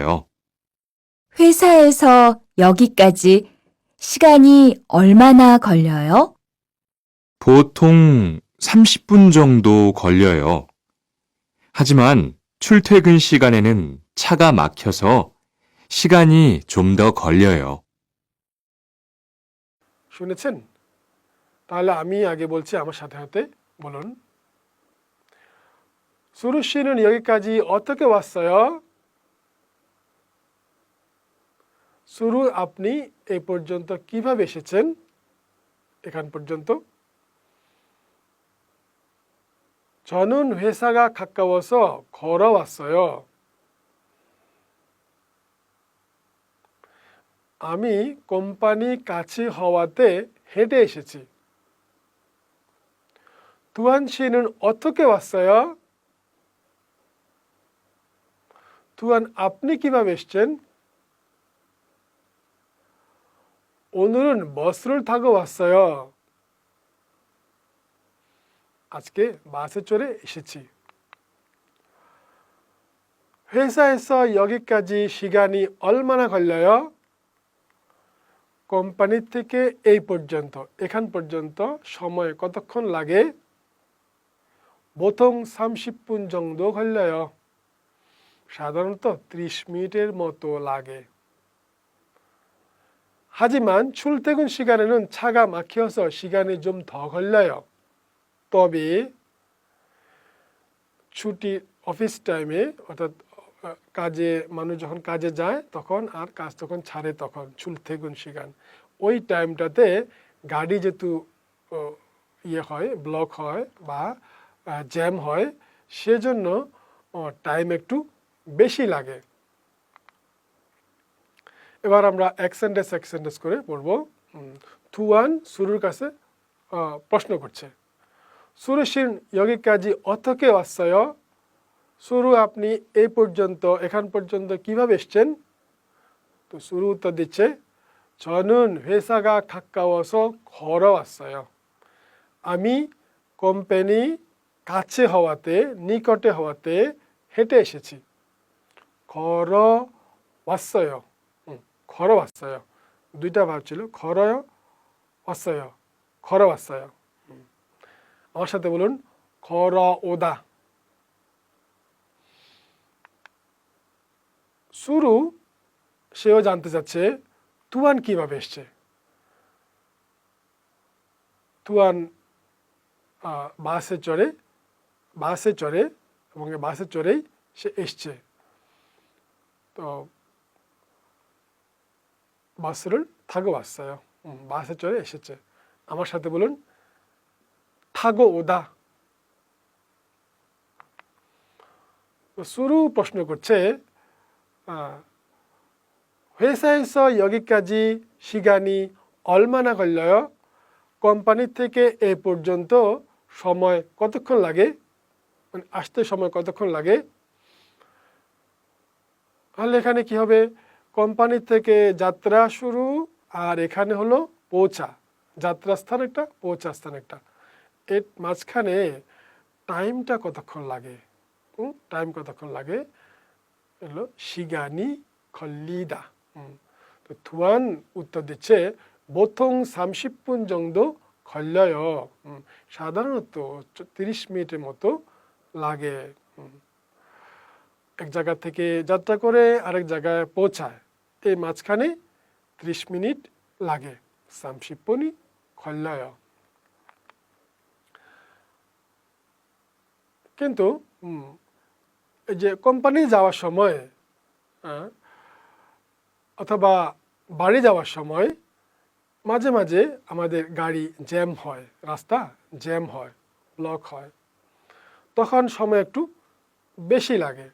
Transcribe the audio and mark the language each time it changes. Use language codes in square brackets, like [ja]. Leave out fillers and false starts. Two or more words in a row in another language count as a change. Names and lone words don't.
[ko] 회사에서 여기까지 시간이 얼마나 걸려요? 보통 30분 정도 걸려요. 하지만 출퇴근 시간에는 차가 막혀서 시간이 좀 더 걸려요. [bn] শুনেছেন? তাহলে আমি আগে বলছি, আমার সাথে সাথে বলুন। [ko] 수루 씨는 여기까지 어떻게 왔어요? 수루, [bn] আপনি এই পর্যন্ত কিভাবে এসেছেন? এখান পর্যন্ত। [ko] 저는 회사가 가까워서 걸어왔어요. [bn] আমি কোম্পানি কাছে হওয়াতে হেঁটে এসেছি। [ko] তুহান 씨는 어떻게 왔어요? [bn] তুহান, আপনি কিভাবে এসেছেন? [ko] 오늘은 버스를 타고 왔어요. [bn] আজকে বাসে চড়ে এসেছি। [ko] 회사에서 여기까지 시간이 얼마나 걸려요? [bn] কোম্পানি থেকে এই পর্যন্ত, এখান পর্যন্ত সময় কতক্ষণ লাগে? [ko] 보통 30분 정도 걸려요. [bn] সাধারণত 30 মিনিটের মতো লাগে। [ko] 하지만 출퇴근 시간에는 차가 막혀서 시간이 좀 더 걸려요. [bn] তবে ছুটি [en] office time, [bn] অর্থাৎ কাজে মানুষ যখন কাজে যায় তখন আর কাজ যখন ছাড়ে তখন [ko] 출퇴근 시간, [bn] ওই টাইমটাতে গাড়ি যেহেতু ইয়ে হয়, ব্লক হয় বা জ্যাম হয়, সেজন্য টাইম একটু বেশি লাগে। এবার আমরা এক সেন্টেন্স করে পড়ব। তুয়ান 수루র কাছে প্রশ্ন করছে। [ko] 수루 씨는 여기까지 어떻게 왔어요? 수루, [bn] আপনি এই পর্যন্ত, এখান পর্যন্ত কিভাবে এসেছেন? তো 수루 উত্তর দিচ্ছে, [ko] 저는 회사가 가까워서 걸어왔어요. [bn] আমি কোম্পানি কাছে হওয়াতে, নিকটে হওয়াতে হেঁটে এসেছি। [ko] 걸어왔어요. 걸어왔어요. [bn] দুইটা ভাব ছিল, [ko] 걸어왔어요, 걸어왔어요। [bn] আমার সাথে বলুন, [ko] 걸어오다। 수루, [bn] সেও জানতে চাচ্ছে তুয়ান কিভাবে এসছে। তুয়ান বাসে চড়ে এবং বাসে চড়েই সে এসছে। [ko] 또 버스를 타고 왔어요. [bn] বাসে চড়ে এসেছে। আমার সাথে বলুন, [ko] 타고 오다। [bn] 수루 প্রশ্ন করছে, [ko] 회사에서 여기까지 시간이 얼마나 걸려요? [bn] কোম্পানি থেকে এই পর্যন্ত সময় কতক্ষণ লাগে, মানে আসতে সময় কতক্ষণ লাগে? তাহলে এখানে কি হবে? কোম্পানি থেকে যাত্রা শুরু, আর এখানে হলো পৌঁছা। যাত্রা স্থান একটা, পৌঁছা স্থান একটা। এর মাঝখানে টাইমটা কতক্ষণ লাগে? টাইম কতক্ষণ লাগে? হলো [ko] 시간이 걸리다। [bn] তো তুয়ান উত্তর দিচ্ছে, [ko] 보통 30분 정도 걸려요। [bn] সাধারণত 30 মিনিটের মতো লাগে। এক জায়গা থেকে যাত্রা করে আরেক জায়গায় পৌঁছায়, এই মাঝখানে 30 মিনিট লাগে। [ko] 30분이 걸려요। [bn] কিন্তু এই যে কোম্পানি যাওয়ার সময় অথবা বাড়ি যাওয়ার সময় মাঝে মাঝে আমাদের গাড়ি জ্যাম হয়, রাস্তা জ্যাম হয়, ব্লক হয়, তখন সময় একটু বেশি লাগে।